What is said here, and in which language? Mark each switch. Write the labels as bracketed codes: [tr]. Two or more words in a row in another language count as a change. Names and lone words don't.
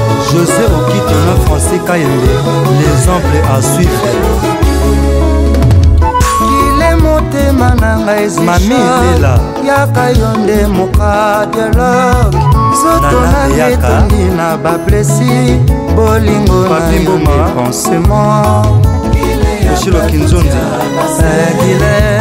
[ln] José Okitono, [fr] Français Kayembe, l'exemple à suivre. [ln] Kile motema na ngai Zisha. Mami Lela. Yaka yo nde moka dialogue. Zoto Nana na Yaka. etondi na baplesi. Bolingo na Papi yo Mboma. nde pansement. Michel Okinzondi. Eh, Kile.